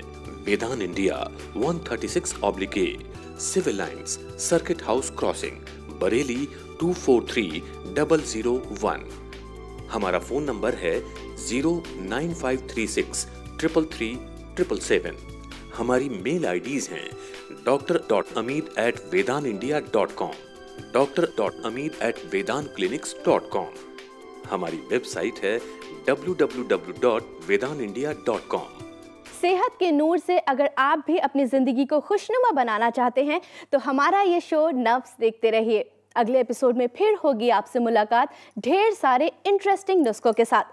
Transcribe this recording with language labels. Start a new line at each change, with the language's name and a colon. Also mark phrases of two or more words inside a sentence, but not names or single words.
Hindi: वेदान इंडिया 136/A, सिविल लाइंस, सर्किट हाउस क्रॉसिंग, बरेली 243001। हमारा फोन नंबर है 09536 333 777। हमारी
English: mail IDs
Hindi: हैं dr.amit@vedanindia.com, dr.amit@vedanclinics.com। हमारी वेबसाइट है www.vedanindia.com। सेहत के नूर से अगर आप भी अपनी जिंदगी को खुशनुमा बनाना चाहते हैं तो हमारा ये शो नफ्स देखते रहिए। अगले एपिसोड में फिर होगी आपसे मुलाकात ढेर सारे इंटरेस्टिंग नुस्खों के साथ।